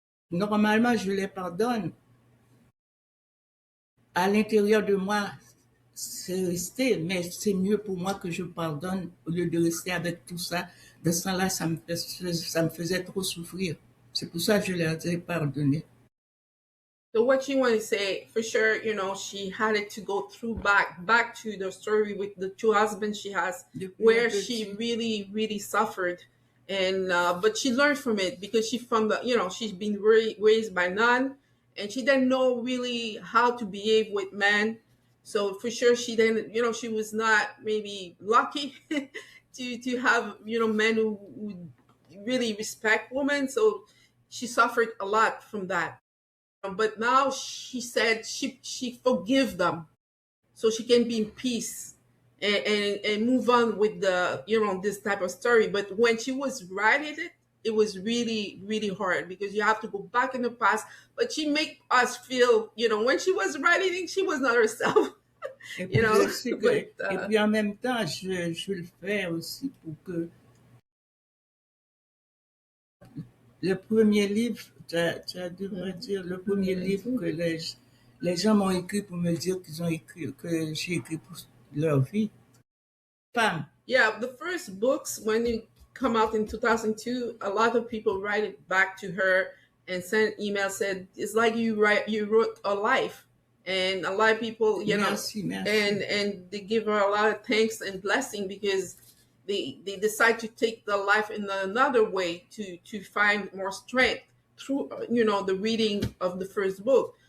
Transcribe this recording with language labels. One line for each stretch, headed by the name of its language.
French: Normalement, je les pardonne. À l'intérieur de moi, c'est resté, mais c'est mieux pour moi que je pardonne au lieu de rester avec tout ça. De ce temps-là, ça me faisait trop souffrir. C'est pour ça que je leur ai pardonné.
English: So what you want to say, for sure, she had it to go through back to the story with the two husbands she has, where she really, really suffered. And but she learned from it because she's been raised by none, and she didn't know really how to behave with men. So for sure she didn't, she was not maybe lucky to have, men who really respect women. So she suffered a lot from that. But now she said she forgive them so she can be in peace and move on with the this type of story. But when she was writing it was really, really hard because you have to go back in the past. But she make us feel, when she was writing it, she was not herself.
French: Et puis, et puis en même temps, je le fais aussi pour que le premier livre, tu devrais dire, le premier livre que les gens m'ont écrit pour me dire que j'ai écrit pour leur vie. Femme.
English: Yeah, the first books, when it come out in 2002, a lot of people write it back to her and sent email, said, it's like you wrote a life. And a lot of people,
French: merci.
English: And they give her a lot of thanks and blessing because they decide to take the life in another way to find more strength through, the reading of the first book.